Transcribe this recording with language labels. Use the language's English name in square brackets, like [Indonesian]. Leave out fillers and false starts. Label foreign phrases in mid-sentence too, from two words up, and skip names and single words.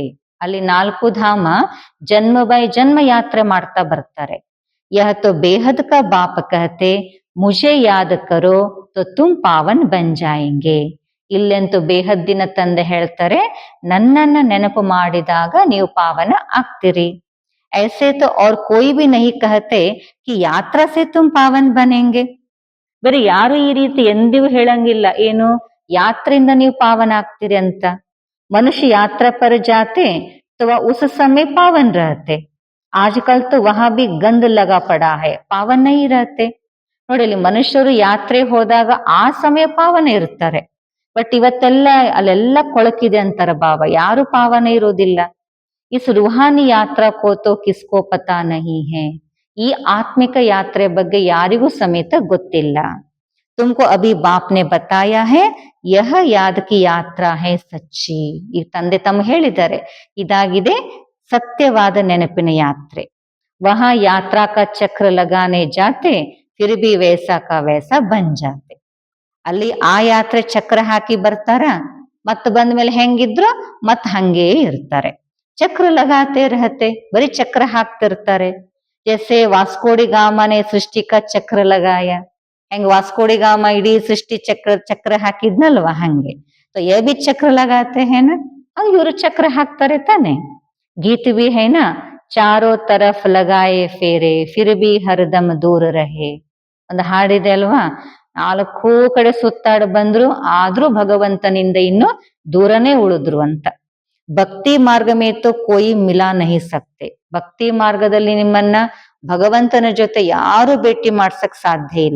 [Kannada] ಅಲ್ಲಿ 4 ಧಾಮ ಜನ್ಮ ಬೈ ಜನ್ಮ ಯಾತ್ರೆ ಮಾಡ್ತಾ ಬರ್ತಾರೆ. [Hindi] यह तो बेहद का बाप कहते मुझे याद करो तो तुम पावन बन जाएंगे. [Kannada] ಇಲ್ಲಂತೂ ಬೇಹದ್ದಿನ ತಂದೆ ಹೇಳ್ತಾರೆ, ನನ್ನನ್ನ ನೆನಪು ಮಾಡಿದಾಗ ನೀವು ಪಾವನ ಆಗ್ತೀರಿ. [Hindi] ऐसे तो और कोई भी नहीं कहते कि यात्रा से तुम पावन बनेंगे. [Kannada] ಬರೀ ಯಾರು ಈ ರೀತಿ ಎಂದಿಗೂ ಹೇಳಂಗಿಲ್ಲ, ಏನು ಯಾತ್ರೆಯಿಂದ ನೀವು ಪಾವನ ಆಗ್ತೀರಿ ಅಂತ. [Hindi] मनुष्य यात्रा पर जाते तो वह उस समय पावन रहते. आजकल तो वहां भी गंद लगा पड़ा है, पावन नहीं रहते. [Kannada] ನೋಡಿ, ಇಲ್ಲಿ ಮನುಷ್ಯರು ಯಾತ್ರೆ ಹೋದಾಗ ಆ ಸಮಯ ಪಾವನ ಇರ್ತಾರೆ, ಬಟ್ ಇವತ್ತೆಲ್ಲ ಅಲ್ಲೆಲ್ಲ ಕೊಳಕಿದೆ ಅಂತಾರ ಬಾಬಾ. ಯಾರು ಪಾವನ ಇರೋದಿಲ್ಲ. [Hindi] इस रूहानी यात्रा को तो किसको पता नहीं है. [Kannada] ಈ ಆತ್ಮಿಕ ಯಾತ್ರೆ ಬಗ್ಗೆ ಯಾರಿಗೂ ಸಮೇತ ಗೊತ್ತಿಲ್ಲ. [Hindi] तुमको अभी बाप ने बताया है यह याद की यात्रा है सच्ची. [Kannada] ಈ ತಂದೆ ತಮ್ಮ ಹೇಳಿದ್ದಾರೆ ಇದಾಗಿದೆ ಸತ್ಯವಾದ ನೆನಪಿನ ಯಾತ್ರೆ. [Hindi] वहां यात्रा का चक्र लगाने जाते फिर भी वैसा का वैसा बन जाते. [Kannada] ಅಲ್ಲಿ ಆ ಯಾತ್ರೆ ಚಕ್ರ ಹಾಕಿ ಬರ್ತಾರ ಮತ್ ಬಂದ್ಮೇಲೆ ಹೆಂಗಿದ್ರು ಮತ್ ಹಂಗೇ ಇರ್ತಾರೆ. [Hindi] चक्र लगाते रहते [Kannada] ಬರೀ ಚಕ್ರ ಹಾಕ್ತಿರ್ತಾರೆ. [Hindi] जैसे वास्कोडी गामा ने सृष्टि का चक्र लगाया. [Kannada] ಹೆಂಗ್ ವಾಸ್ಕೋಡಿ ಗಾಮ ಇಡೀ ಸೃಷ್ಟಿ ಚಕ್ರ ಹಾಕಿದ್ನಲ್ವಾ ಹಂಗೆ. [Hindi] तो ये भी चक्र लगाते हैं ना. [Kannada] ಹಂಗ ಇವರು ಚಕ್ರ ಹಾಕ್ತಾರೆ ತಾನೆ. [Hindi] गीत भी है ना, चारों तरफ लगाए फेरे फिर भी हरदम दूर रहे. [Kannada] ಒಂದು ಹಾಡಿದೆ ಅಲ್ವಾ, ನಾಲ್ಕೂ ಕಡೆ ಸುತ್ತಾಡ ಬಂದ್ರು ಆದ್ರೂ ಭಗವಂತನಿಂದ ಇನ್ನು ದೂರನೇ ಉಳಿದ್ರು ಅಂತ. [Hindi] भक्ति मार्ग में तो कोई मिला नहीं सकते. [Kannada] ಭಕ್ತಿ ಮಾರ್ಗದಲ್ಲಿ ನಿಮ್ಮನ್ನ ಭಗವಂತನ ಜೊತೆ ಯಾರು ಭೇಟಿ ಮಾಡ್ಸಕ್ ಸಾಧ್ಯ ಇಲ್ಲ.